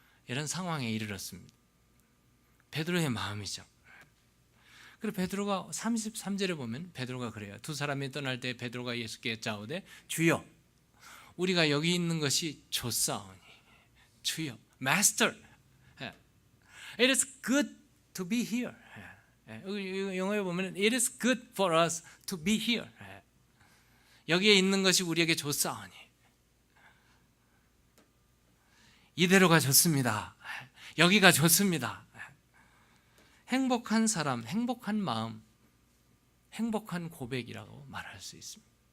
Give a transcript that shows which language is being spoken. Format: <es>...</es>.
<ko>이런 상황에 이르렀습니다. 베드로의 마음이죠. 그리고 베드로가 33절에 보면 베드로가 그래요. 두 사람이 떠날 때 베드로가 예수께 여짜오되 주여, 우리가 여기 있는 것이 좋사오니.</ko> <en>주여, Master, it is good to be here.</en> <ko>영어에 보면</ko> <en>it is good for us to be here.</en> <ko>여기에 있는 것이 우리에게 좋사오니. 이대로가 좋습니다. 여기가 좋습니다. 행복한 사람, 행복한 마음, 행복한 고백이라고 말할 수 있습니다.</ko>